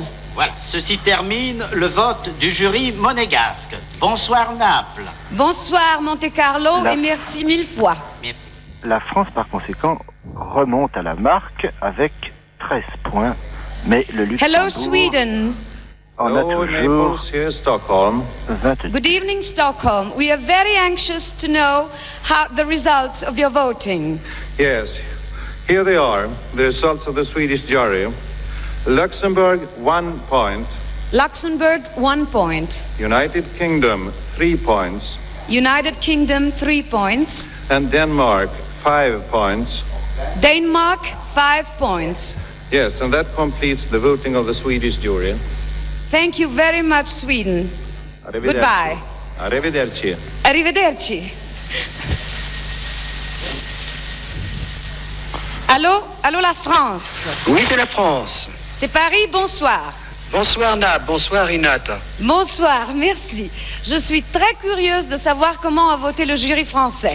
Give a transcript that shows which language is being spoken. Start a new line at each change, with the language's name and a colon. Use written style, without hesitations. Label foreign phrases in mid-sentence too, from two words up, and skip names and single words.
French: Voilà, ceci termine le vote du jury monégasque. Bonsoir, Naples. Bonsoir, Monte-Carlo, et merci 1000 fois. Merci. La France, par conséquent, remonte à la marque avec 13 points, mais le Luxembourg
English: Hello, Sweden.
French: en a toujours
English: Here, Stockholm.
French: 22.
English: Good evening, Stockholm. We are very anxious to know how the results of your voting. Yes, here they are, the results of the Swedish jury. Luxembourg, 1 point. Luxembourg, 1 point. United Kingdom, 3 points. United Kingdom, 3 points. And Denmark, 5 points. Denmark, 5 points. Yes, and that completes the voting of the Swedish jury. Thank you very much, Sweden.
Italian: Arrivederci.
English: Goodbye.
Italian: Arrivederci. Arrivederci.
French: Allô? Allô, la France? Oui, c'est la France. C'est Paris, bonsoir. Bonsoir, Nab. Bonsoir, Renata. Bonsoir, merci. Je suis très curieuse de savoir comment a voté le jury français.